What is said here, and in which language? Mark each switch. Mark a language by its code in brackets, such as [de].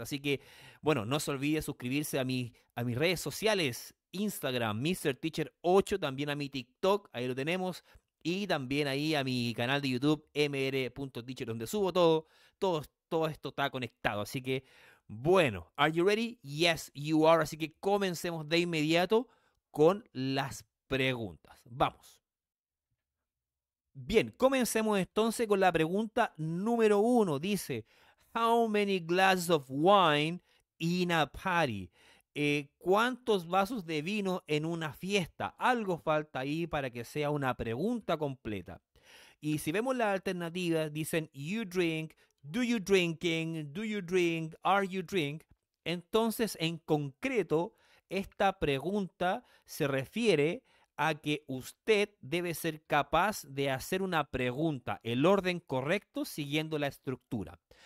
[es] Así que, bueno, no se olvide suscribirse a mis redes sociales, Instagram, MrTeacher8, también a mi TikTok, ahí lo tenemos, y también ahí a mi canal de YouTube, mr.teacher, donde subo todo esto está conectado. Así que, bueno, [en] ¿are you ready? Yes, you are. [es] Así que comencemos de inmediato con las preguntas. Vamos. Bien, comencemos entonces con la pregunta número uno. Dice, [en] How many glasses of wine in a party? [es] ¿Cuántos vasos de vino en una fiesta? Algo falta ahí para que sea una pregunta completa. Y si vemos las alternativas, dicen [en] you drink, do you drinking, do you drink, are you drink. [es] Entonces, en concreto, esta pregunta se refiere a que usted debe ser capaz de hacer una pregunta, el orden correcto siguiendo la estructura.